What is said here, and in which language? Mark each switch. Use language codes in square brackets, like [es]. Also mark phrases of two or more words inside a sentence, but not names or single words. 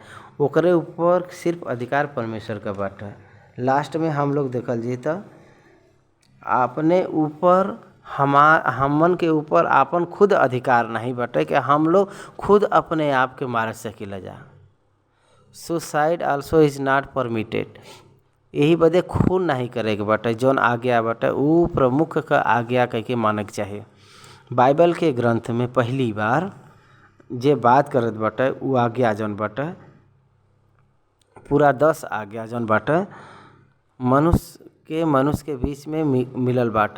[bho] ओकरे ऊपर सिर्फ अधिकार परमेश्वर का बाटे। लास्ट में हम लोग देखल जी तो अपने ऊपर हमन के ऊपर आपन खुद अधिकार नहीं बाटे कि हम लोग खुद अपने आप के मार सकीला जा। [en] suicide also is not permitted. [bho] यही बदे खून नहीं करे के बाटे। जौन आज्ञा बाटे वो प्रमुख का आज्ञा कह के माने के चाहिए। बाइबल के ग्रंथ में पहली बार जे बात करत बाटे वो आज्ञा जौन बाटे पूरा 10 आज्ञा जौन बाटे मनुष्य के बीच में मिलल बाटे।